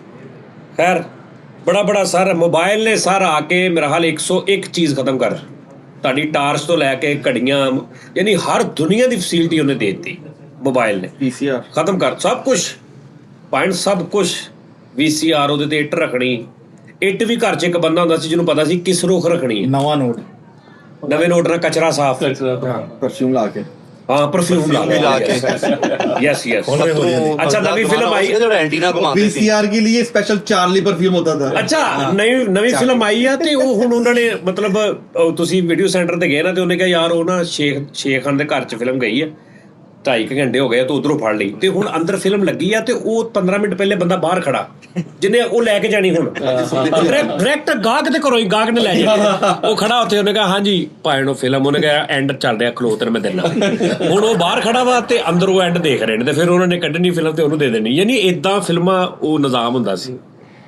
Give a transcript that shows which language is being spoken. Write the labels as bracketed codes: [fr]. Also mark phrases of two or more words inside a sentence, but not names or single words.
[pa] ਖੈਰ ਬੜਾ ਸਰ ਮੋਬਾਈਲ ਨੇ ਸਰ ਆ ਕੇ ਮੇਰਾ ਹਾਲ 101 ਚੀਜ਼ ਖਤਮ ਕਰ, ਤੁਹਾਡੀ ਟਾਰਚ ਤੋਂ ਲੈ ਕੇ ਘੜੀਆਂ, ਯਾਨੀ ਹਰ ਦੁਨੀਆ ਦੀ ਫੈਸਿਲਿਟੀ ਉਹਨੇ ਦੇ ਦਿੱਤੀ ਮੋਬਾਈਲ ਨੇ, पीसीआर ਖਤਮ ਕਰ ਸਭ ਕੁਝ, ਪੁਆਇੰਟ ਸਭ ਕੁਝ। VCR ਉਹਦੇ ਤੇ ਇੱਟ ਰੱਖਣੀ, ਇੱਟ ਵੀ ਘਰ 'ਚ ਇੱਕ ਬੰਦਾ ਹੁੰਦਾ ਸੀ ਜਿਹਨੂੰ ਪਤਾ ਸੀ ਕਿਸ ਰੁੱਖ ਰੱਖਣੀ ਹੈ। ਨਵਾਂ ਨੋਟ, ਨਵੇਂ ਨੋਟ ਨਾਲ ਕਚਰਾ ਸਾਫ਼, ਪਰਫਿਊਮ ਲਾ ਕੇ ਹਾਂ ਪਰਫਿਊਮ ਲਾ ਕੇ, ਯੈਸ ਅੱਛਾ ਨਵੀਂ ਫਿਲਮ ਆਈ, [hi] जो एंटीना को मारते थे पीसीआर के लिए स्पेशल चार्ली परफ्यूम होता था [pa] ਅੱਛਾ ਨਵੀਂ ਫਿਲਮ ਆਈ ਆ, ਤੇ ਉਹ ਹੁਣ ਉਹਨਾਂ ਨੇ ਮਤਲਬ ਉਹ ਤੁਸੀਂ ਵੀਡੀਓ ਸੈਂਟਰ ਤੇ ਗਏ ਨਾ, ਤੇ ਉਹਨੇ ਕਿਹਾ ਯਾਰ ਉਹ ਨਾ ਸ਼ੇਖ ਖਾਨ ਦੇ ਘਰ 'ਚ ਫਿਲਮ ਗਈ ਹੈ, 2.5 ਘੰਟੇ ਹੋ ਗਏ ਤੂੰ ਉਧਰੋਂ ਫੜ ਲਈ, ਤੇ ਹੁਣ ਅੰਦਰ ਫਿਲਮ ਲੱਗੀ ਆ, ਤੇ ਉਹ 15 ਮਿੰਟ ਪਹਿਲੇ ਬੰਦਾ ਬਾਹਰ ਖੜਾ ਜਿਹਨੇ ਉਹ ਲੈ ਕੇ ਜਾਣੀ, ਹੁਣ ਡਾਇਰੈਕਟ ਗਾਹਕ ਦੇ ਘਰੋਂ ਹੀ ਗਾਹਕ ਨੇ ਲੈ ਜਾਣੀ, ਉਹ ਖੜਾ ਉੱਥੇ, ਉਹਨੇ ਕਿਹਾ ਹਾਂਜੀ ਪਾਇਣੋ ਫਿਲਮ, ਉਹਨੇ ਕਿਹਾ ਐਂਡ ਚੱਲ ਰਿਹਾ ਖਲੋ ਤੈਨੂੰ ਮੈਂ ਦੇਣਾ, ਹੁਣ ਉਹ ਬਾਹਰ ਖੜਾ ਵਾ ਤੇ ਅੰਦਰ ਉਹ ਐਂਡ ਦੇਖ ਰਹੇ ਨੇ, ਤੇ ਫਿਰ ਉਹਨਾਂ ਨੇ ਕੱਢਣੀ ਫਿਲਮ ਤੇ ਉਹਨੂੰ ਦੇ ਦੇਣੀ, ਯਾਨੀ ਇਦਾਂ ਫਿਲਮਾਂ ਉਹ ਨਿਜ਼ਾਮ ਹੁੰਦਾ ਸੀ।